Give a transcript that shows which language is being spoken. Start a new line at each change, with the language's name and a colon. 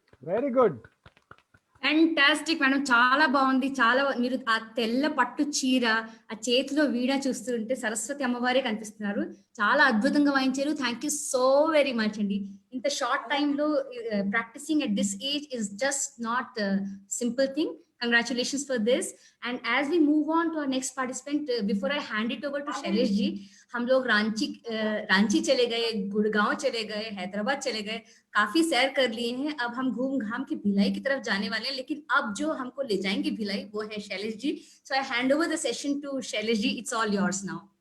English: Very good.
Telugu: Fantastic madam, చాలా బాగుంది. చాలా మీరు ఆ తెల్ల పట్టు చీర, ఆ చేతిలో వీణ చూస్తుంటే సరస్వతి అమ్మవారే కనిపిస్తున్నారు. చాలా అద్భుతంగా వాయించారు.
English: thank you so very much
Telugu: అండి. ఇంత షార్ట్ టైంలో
English: Practising at this age is just not a simple thing. Congratulations for this. And as we move on to our next participant, before I hand it over to
Hindi: Shailesh ji, हम लोग रांची चले गए, गुड़गांव चले गए, हैदराबाद चले गए, काफी सैर कर लिए हैं. अब हम घूम घाम के भिलाई की तरफ जाने वाले हैं, लेकिन अब जो हमको ले जाएंगे भिलाई वो है Shailesh ji.
English: So I hand over the session to Shailesh ji. It's all yours now.